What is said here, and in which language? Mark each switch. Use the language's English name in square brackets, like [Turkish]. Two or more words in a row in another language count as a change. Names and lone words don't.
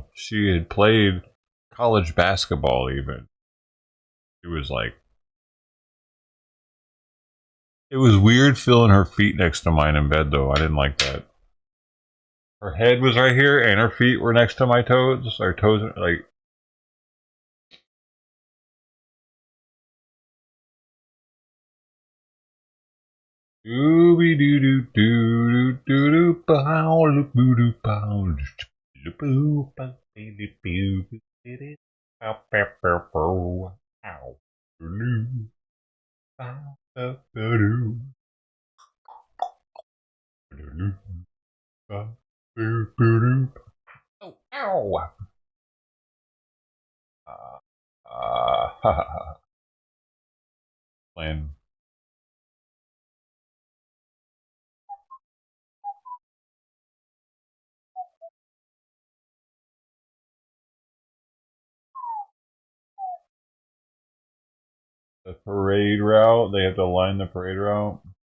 [English] She had played college basketball even. She was like... It was weird feeling her feet next to mine in bed, though. I didn't like that. Her head was right here, and her feet were next to my toes. Her toes are like. Dooby doo doo doo doo doo doo bow doo doo bow doo boo bow doo boo doo bow bow bow ow doo bow bow doo doo bow boo boo doo oh ow playing. The parade route, they have to line the parade route.